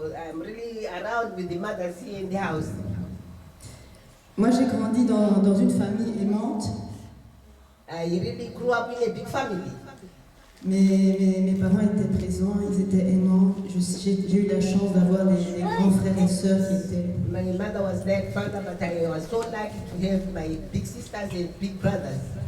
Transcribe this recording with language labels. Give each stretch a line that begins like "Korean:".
English: I'm really around with the mothers here in the house.
French: Moi, j'ai grandi dans une famille aimante.
English: I really grew up in a big family.
French: Mes parents étaient présents, ils étaient aimants. J'ai eu la chance d'avoir des grands frères et sœurs qui étaient.
English: My mother was there, father, but I was so lucky to have my big sisters and big brothers.